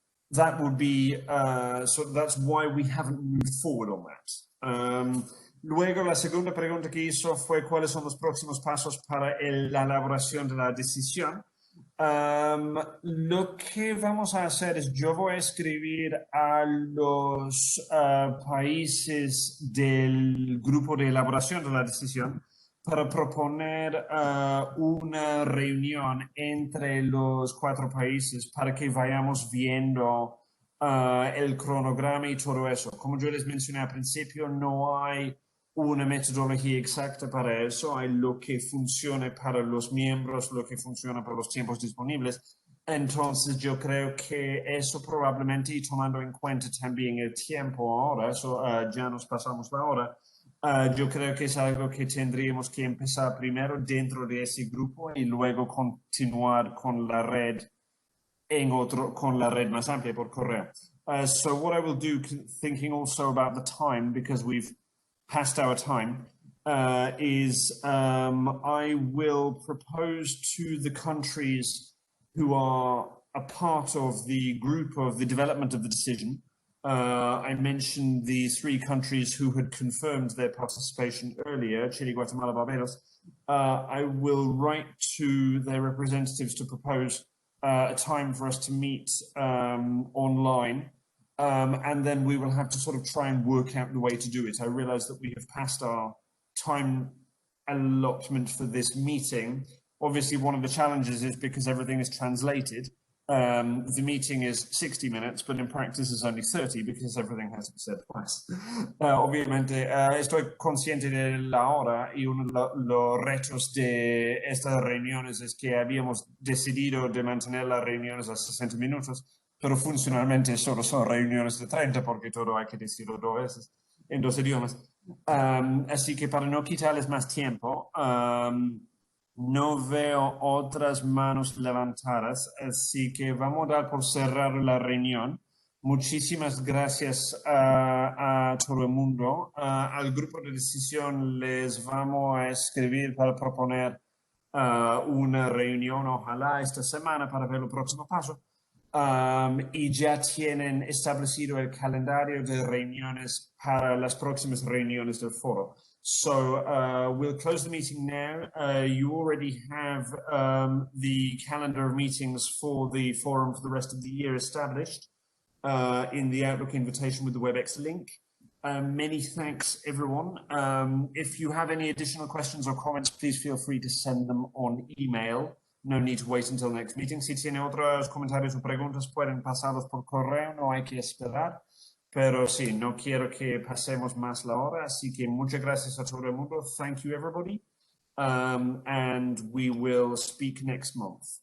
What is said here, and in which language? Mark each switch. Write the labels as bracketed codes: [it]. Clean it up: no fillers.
[en] That would be, so that's why we haven't moved forward on that. [es] Luego, la segunda pregunta que hizo fue cuáles son los próximos pasos para la elaboración de la decisión. Lo que vamos a hacer es, yo voy a escribir a los países del grupo de elaboración de la decisión para proponer una reunión entre los 4 países para que vayamos viendo el cronograma y todo eso. Como yo les mencioné al principio, no hay una metodología exacta para eso, hay lo que funciona para los miembros, lo que funciona para los tiempos disponibles, Entonces yo creo que eso probablemente, y tomando en cuenta también el tiempo ahora, eso ya nos pasamos la hora, yo creo que es algo que tendríamos que empezar primero dentro de ese grupo y luego continuar con la red con la red más amplia por correo. [en] So what I will do, thinking also about the time, because we've passed our time, is I will propose to the countries who are a part of the group of the development of the decision. I mentioned the 3 countries who had confirmed their participation earlier, Chile, Guatemala, Barbados. I will write to their representatives to propose a time for us to meet online. And then we will have to sort of try and work out the way to do it. I realize that we have passed our time allotment for this meeting. Obviously, one of the challenges is because everything is translated. The meeting is 60 minutes, but in practice is only 30 because everything has to be said twice. [es] Obviamente, estoy consciente de la hora y uno de los retos de estas reuniones es que habíamos decidido de mantener las reuniones a 60 minutos, pero funcionalmente solo son reuniones de 30 porque todo hay que decirlo 2 veces en 2 idiomas. Así que para no quitarles más tiempo, no veo otras manos levantadas, así que vamos a dar por cerrar la reunión. Muchísimas gracias a todo el mundo. Al grupo de decisión les vamos a escribir para proponer una reunión, ojalá esta semana, para ver el próximo paso. Y ya tienen establecido el calendario de reuniones para las próximas reuniones del foro. [en] So we'll close the meeting now. You already have the calendar of meetings for the forum for the rest of the year established in the Outlook invitation with the WebEx link. Many thanks, everyone. If you have any additional questions or comments, please feel free to send them on email. No need to wait until next meeting. [es] Si tiene otros comentarios o preguntas, pueden pasarlos por correo, no hay que esperar. Pero sí, no quiero que pasemos más la hora, así que muchas gracias a todo el mundo. [en] Thank you, everybody. And we will speak next month.